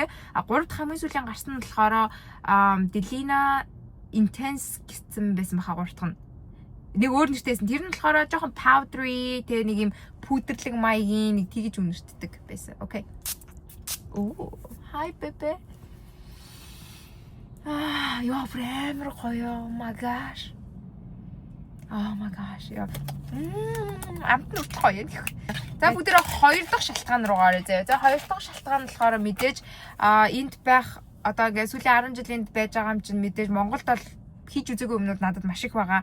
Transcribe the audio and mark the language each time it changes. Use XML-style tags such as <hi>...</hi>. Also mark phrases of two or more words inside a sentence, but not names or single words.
<mn>3 дахь хамгийн сүүлийн гарсан нь болохоор Delina Intense гэсэн байсан баха 3 дахь нь. Нэг өөр нэртэйсэн. Тэр нь болохоор жоохон powdery тэгээ нэг юм пудрлаг маягийн нэг тэгж үнэртдэг байсан. Окей. Оо,</mn> <en>hi baby.</en> <mn>Яа, амар гоё.</mn> <en>Oh my gosh.</en> <mn>Яа. Амт нь гоё юм. За бүгдээ 2 дахь шалтгаан руу гараа заяа. За 2 дахь шалтгаан нь болохоор мэдээж энд байх одоо ингээ сүүлийн 10 жилинд байж байгаа юм чинь мэдээж Монголд бол хийж үзээгүй юмнууд надад маш их байгаа.</mn>